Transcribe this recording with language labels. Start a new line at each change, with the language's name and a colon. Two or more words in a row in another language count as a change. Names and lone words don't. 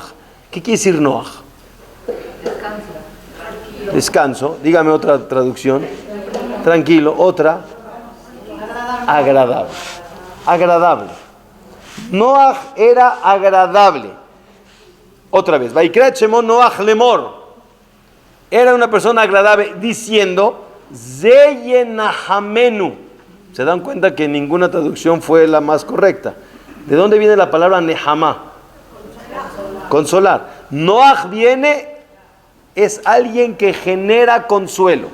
Spanish: ¿Qué quiere decir Noaj? Descanso. Dígame otra traducción. Tranquilo. Otra. Agradable. Agradable. Noaj era agradable. Otra vez.
Hebrew: ויקרא את שמו נח לאמר.
Spanish: Era una persona agradable, diciendo, Zeyenahamenu. ¿Se dan cuenta que ninguna traducción fue la más correcta? ¿De dónde viene la palabra Nehama? Consolar. Noaj es alguien que genera consuelo.